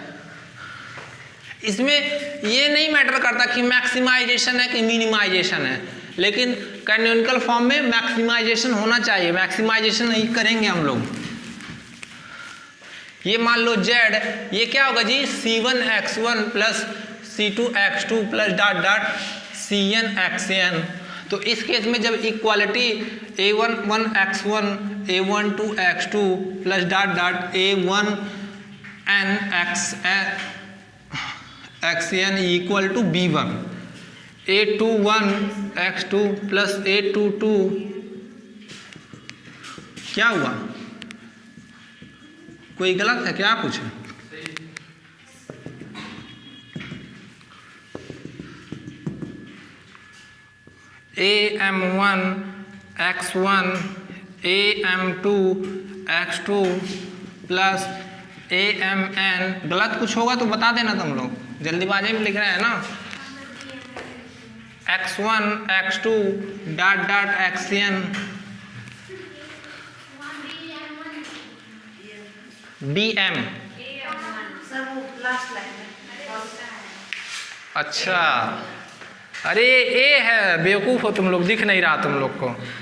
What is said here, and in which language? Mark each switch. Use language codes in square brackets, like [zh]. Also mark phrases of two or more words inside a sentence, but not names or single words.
[hi] इसमें ये नहीं मैटर करता कि मैक्सिमाइजेशन है कि मिनिमाइजेशन है, लेकिन [en] canonical form [hi] में मैक्सिमाइजेशन होना चाहिए, मैक्सिमाइजेशन नहीं करेंगे हम लोग। ये मान लो z, ये क्या होगा जी, c1x1 + c2x2 + cnxn। तो इस केस में जब इक्वालिटी a11x1 a12x2 +.a1nxn = b1, a21x2 + a22, क्या हुआ, कोई गलत है क्या कुछ? am1 x1 am2 x2 + amn, गलत कुछ होगा तो बता देना तुम लोग, जल्दीबाजी में लिख रहे हैं ना। x1 x2 xn dm। अच्छा, अरे ए है, बेवकूफ हो तुम लोग, दिख नहीं रहा तुम लोग को।